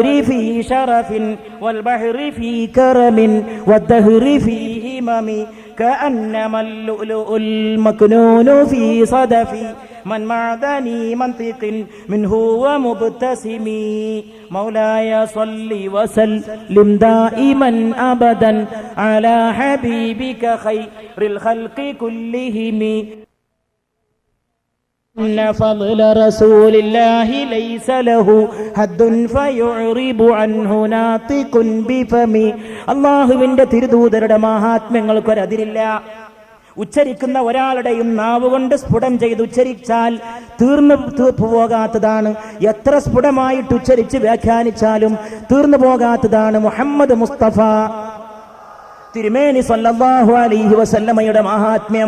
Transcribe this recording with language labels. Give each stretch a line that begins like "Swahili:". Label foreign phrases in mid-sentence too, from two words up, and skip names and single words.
Arabic: في شرف والبحر في كرم والدهر في همم كأنما اللؤلؤ المكنون في صدف من معدني منطق منه ومبتسم مولاي صل وسلم دائما أبدا على حبيبك خير الخلق كلهم إن فضل رسول الله ليس له حد فيعرب عنه ناطق بفمي
Malayalam: അല്ലാഹുവിന്റെ തിരുദൂതരുടെ മഹാത്മ്യങ്ങൾക്കൊരതിരില്ല. ഉച്ചരിക്കുന്ന ഒരാളുടെയും നാവുകൊണ്ട് സ്ഫുടം ചെയ്ത് ഉച്ചരിച്ചാൽ തീർന്നു പോകാത്തതാണ്. എത്ര സ്ഫുടമായിട്ട് ഉച്ചരിച്ച് വ്യാഖ്യാനിച്ചാലും തീർന്നു പോകാത്തതാണ് മുഹമ്മദ് മുസ്തഫ തിരുമേനി
Arabic: صلى الله عليه وسلم
Malayalam: മഹാത്മ്യം.